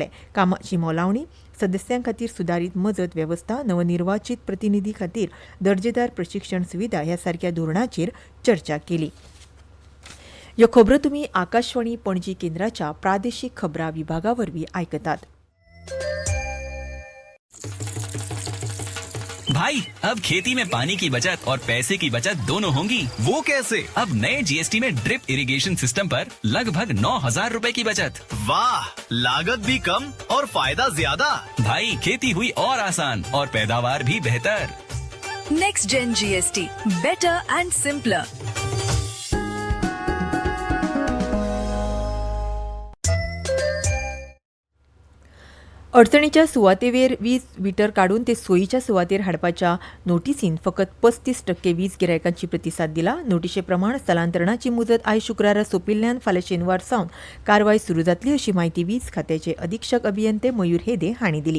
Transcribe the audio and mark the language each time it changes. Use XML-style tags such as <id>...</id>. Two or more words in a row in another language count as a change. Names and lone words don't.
<kok>कामाची मोलावणी, सदस्यां खातीर सुदारीत मजत वेवस्था, नवनिर्वाचित प्रतिनिधी खातीर दर्जेदार प्रशिक्षण सुविधा ह्या सारक्या धोरणांचेर चर्चा केली. ह्यो खबरो तुमी आकाशवाणी पणजी केंद्राच्या प्रादेशीक खबरां विभागा वरवीं आयकतात.</kok> <hi>भाई, अब खेती में पानी की बचत और पैसे की बचत दोनों होंगी। वो कैसे? अब नए जीएसटी में</hi> <en>drip irrigation system</en> <hi>पर लगभग 9,000 रुपए की बचत। वाह, लागत भी कम और फायदा ज्यादा। भाई, खेती हुई और आसान और पैदावार भी बेहतर।</hi> <en>Next Gen GST, better and simpler.</en> <kok>अडचणीच्या सुवातेवेर वीज मीटर काडून ते सोयीच्या सुवातेर हाडपाच्या नोटीसीन फकत 35% वीज गिरायकांची प्रतिसाद दिला. नोटीशे प्रमाण स्थलांतरणाची मुजत आयज शुक्रारा सोंपिल्ल्यान फाल्यां शेनवार सावन कारवाय सुरू जातली अशी माहिती वीज खात्याचे अधीक्षक अभियंते मयूर हेदे हांणी दिली.</kok>